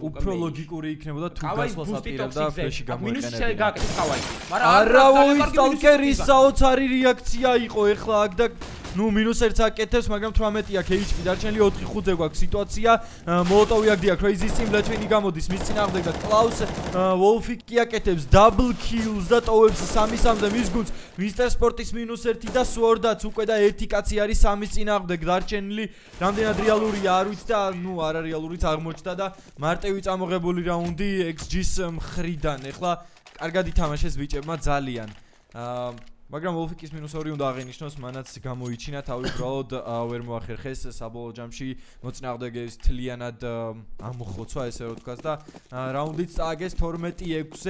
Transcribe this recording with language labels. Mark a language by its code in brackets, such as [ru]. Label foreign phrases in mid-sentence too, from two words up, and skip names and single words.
[ka] უფრო ლოგიკური იქნებოდა თუ გასვლას აპირებდა ფლეში გამოიყენებინა. მინუსი გააკეთეს კავაი. არა ვოი სტალკერის საოცარი რეაქცია იყო ეხლა აქ და ნუ -1-ს აკეთებს, მაგრამ 18 აქ HP დარჩენილი 4-5-ზე გვაქვს სიტუაცია. მოლოტოვი აქ დია Crazy Steam ლეთვინი გამოდის მის წინააღმდეგ და Klaus Wolf კი აკეთებს [en] double kills [ka] და ტოვებს 3-3-ზე მის გუნდს. Mr. Sport-ის -1 და Sword-აც უკვე და ერთი კაცი არის 3-ის წინააღმდეგ დარჩენილი. რამდენად რეალურია არ ვიცი და ნუ არა რეალურიც აღმოჩნდა და მარტივი წამოღებული რაუნდი XG-ს მხრიდან. ეხლა კარგად ითამაშეს ბიჭებმა ძალიან. მაგრამ Wolf-ის -2 უნდა აღინიშნოს, მანაც გამოიჩინა თავი უბრალოდ ვერ მოახერხეს საბოლოო ჯამში მოწინააღმდეგეების თლიანად ამოხოცვა ესე რომ ვთქვას და რაუნდიც წააგეს 12-6-ზე.